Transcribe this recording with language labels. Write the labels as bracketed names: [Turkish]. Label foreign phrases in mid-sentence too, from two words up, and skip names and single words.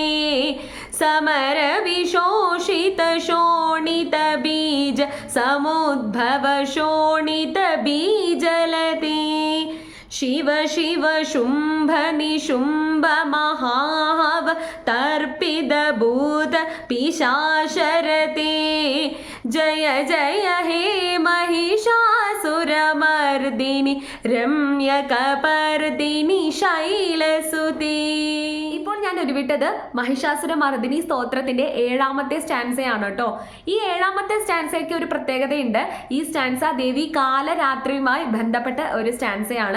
[Sanskrit] समर विशोषित शोणित बीज समुद्भव शोणित बीजलते शिव शिव शुंभ निशुंभ महाहव तर्पित भूत पिशाचरते जय जय हे महिषासुरमर्दिनि രമ്യകപർദിനി ശൈലസുതേ. [Malayalam] ഇപ്പോൾ ഞാൻ ഉരുവിട്ടത് മഹിഷാസുരമർദിനി സ്തോത്രത്തിന്റെ 7ാമത്തെ സ്റ്റാൻസയാണ് കേട്ടോ. ഈ 7ാമത്തെ സ്റ്റാൻസയ്ക്ക് ഒരു പ്രത്യേകതയുണ്ട്. ഈ സ്റ്റാൻസ ദേവി കാലരാത്രിയുമായി ബന്ധപ്പെട്ട ഒരു സ്റ്റാൻസയാണ്.